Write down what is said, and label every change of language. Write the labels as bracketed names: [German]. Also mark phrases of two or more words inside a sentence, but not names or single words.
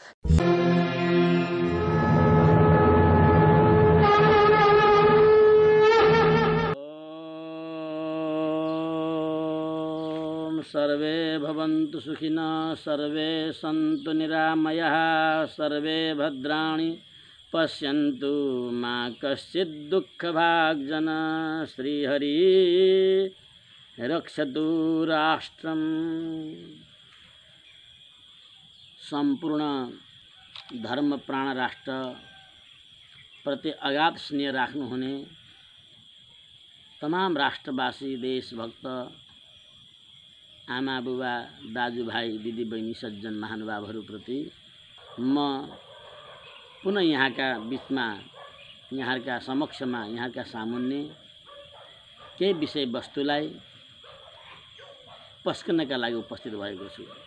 [Sanskrit] सर्वे भवन्तु सुखिनः, सर्वे सन्तु निरामयाः, सर्वे भद्राणि पश्यन्तु मा कश्चित् दुःखभाग् जनः। श्रीहरि रक्षतु राष्ट्रम्। [Nepali] सम्पूर्ण धर्म प्राण राष्ट्र प्रति अगाध स्नेह राख्नुहुने तमाम राष्ट्रवासी देशभक्त आमा बुबा दाजुभाइ दिदी बहिनी सज्जन महानुभावहरूप्रति म पुनः यहाँका बिचमा यहाँका समक्षमा यहाँका सामुन्ने केही विषयवस्तुलाई पस्कनका लागि उपस्थित भएको छु।